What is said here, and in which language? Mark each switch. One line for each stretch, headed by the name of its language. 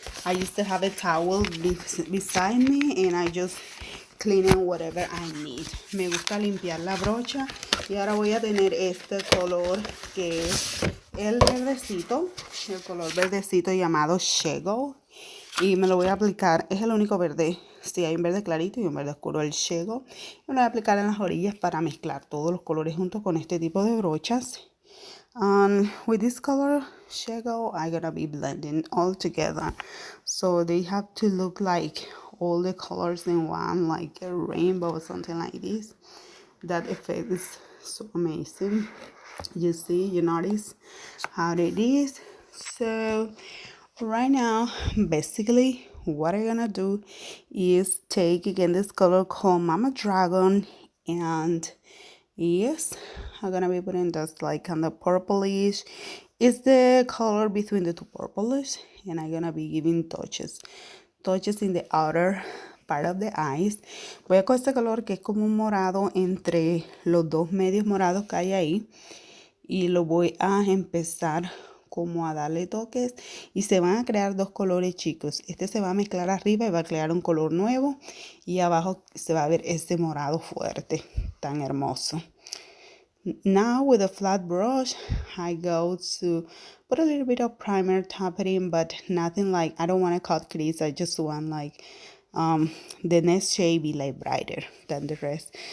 English: I used to have a towel beside me and I just cleaning whatever I need.
Spanish: Me gusta limpiar la brocha y ahora voy a tener este color que es el verdecito, el color verdecito llamado shockwave, y me lo voy a aplicar. Es el único verde. Sí, hay un verde clarito y un verde oscuro, el shockwave. Me lo voy a aplicar en las orillas para mezclar todos los colores juntos con este tipo de brochas.
English: With this color shockwave, I'm gonna be blending all together, so they have to look like all the colors in one, like a rainbow or something like this. That effect is so amazing. You see, you notice how it is. So right now, basically what I'm gonna do is take again this color called Mama Dragon, and yes, I'm gonna be putting this like on the purplish. It's the color between the two purplish, and I'm gonna be giving touches in the outer part of the eyes.
Spanish: Voy a coger este color que es como un morado entre los dos medios morados que hay ahí, y lo voy a empezar como a darle toques y se van a crear dos colores, chicos. Este se va a mezclar arriba y va a crear un color nuevo, y abajo se va a ver este morado fuerte tan hermoso.
English: Now with a flat brush, I go to put a little bit of primer, tap it in, but nothing like, I don't want to cut crease. I just want like the next shade be like brighter than the rest.